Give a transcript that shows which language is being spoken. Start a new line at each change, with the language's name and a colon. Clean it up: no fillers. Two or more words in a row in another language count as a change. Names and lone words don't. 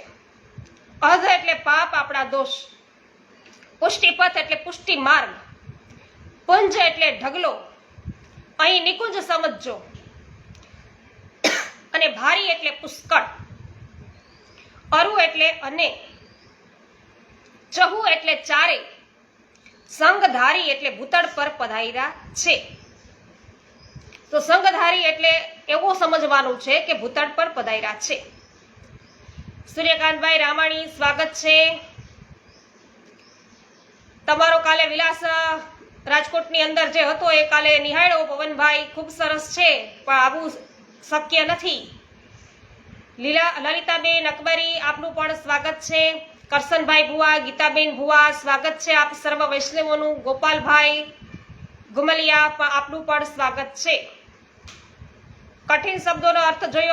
Gujarati: અધ એટલે પાપ આપડા દોષ. પુષ્ટિપથ એટલે પુષ્ટિ માર્ગ. પુંજ એટલે ઢગલો. અહીં નિકુંજ સમજો. અને ભારી એટલે પુષ્કળ. અરુ એટલે અને. ચહુ એટલે ચારે. સંગધારી એટલે ભૂતળ પર પધાર્યા છે. તો સંગધારી એટલે એવો સમજવાનું છે કે ભૂતળ પર પધાર્યા છે. સૂર્યકાંતભાઈ રામાણી સ્વાગત છે. તમારો કાલે વિલાસ રાજકોટની અંદર જે હતો એ કાલે નિહાળ્યો પવનભાઈ. ખૂબ સરસ છે પણ આવું શક્ય નથી. લલિતાબેન અકબરી આપનું પણ સ્વાગત છે. કરસનભાઈ ભુવા ગીતાબેન ભુવા સ્વાગત છે આપ સર્વ વૈષ્ણવોનું. ગોપાલભાઈ ગુમલિયા આપનું પણ સ્વાગત છે. કઠિન શબ્દોનો અર્થ જોયો.